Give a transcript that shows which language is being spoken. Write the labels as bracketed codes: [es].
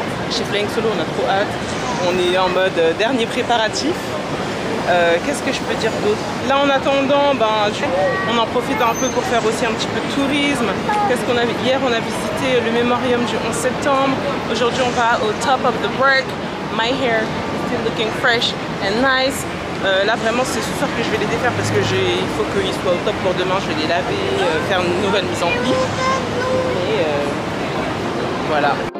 [fr] Chez Flying Solo, on a trop hâte. On est en mode dernier préparatif. Qu'est-ce que je peux dire d'autre? Là en attendant, on en profite un peu pour faire aussi un petit peu de tourisme. Qu'est-ce qu'on a vu? Hier on a visité le mémorium du 11 septembre. Aujourd'hui on va au top of the brick. [en] My hair is still looking fresh and nice. [fr] Là vraiment c'est ce soir que je vais les défaire parce que il faut qu'ils soient au top pour demain. Je vais les laver, faire une nouvelle mise en pli. Et voilà.